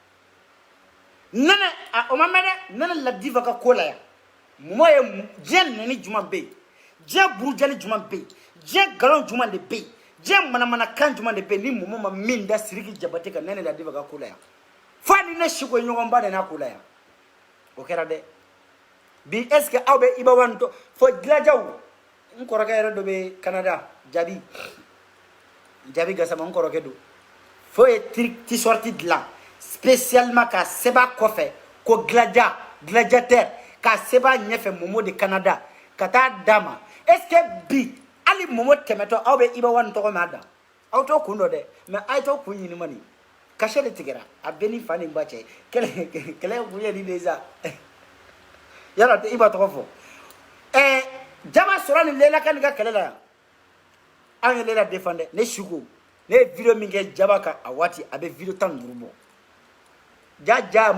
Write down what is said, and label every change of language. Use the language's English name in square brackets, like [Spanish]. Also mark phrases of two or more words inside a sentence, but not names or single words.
[Bambara] nɛnɛ o ma mɛn dɛ nɛnɛ Ladifa ka ko la yan Momo ye diɲɛ nani jumɛn bɛ yen diɲɛ burujali jumɛn bɛ yen diɲɛ nkalon jumɛn de bɛ yen diɲɛ manamanakan jumɛn de bɛ yen ni Momo ma min da Sidiki Jabate kan nɛnɛ Ladifa ka ko la yan fo ni ne Siko ye ɲɔgɔn ba de n'a ko la yan o kɛra dɛ bi [French] est ce que [Bambara] aw bɛ Iba Wade fo dilajaw n kɔrɔkɛ yɛrɛ dɔ bɛ Canada Jabi Gassama n kɔrɔkɛ don fo ye t-shirt dilan spécialement ka sɛbɛn kɔfɛ ko gladiateur ka sɛbɛn ɲɛfɛ Momo de Canada ka taa d'a ma [French] est ce que [Bambara] bi hali Momo tɛmɛtɔ aw bɛ Iba Wade tɔgɔ mɛn a da aw t'o kun dɔn dɛ mais a ye t'o kun ɲini mani cachet de tigɛra a bɛɛ ni fa ni ba cɛ kɛlɛ kun ye nin de sa yala tɛ Iba tɔgɔ fɔ Jama sɔrɔ ni Lela Kani ka kɛlɛ la yan an ye Lela défendre ne Siko ne ye video min kɛ Jaba kan a waati a bɛ video 15 bɔ ja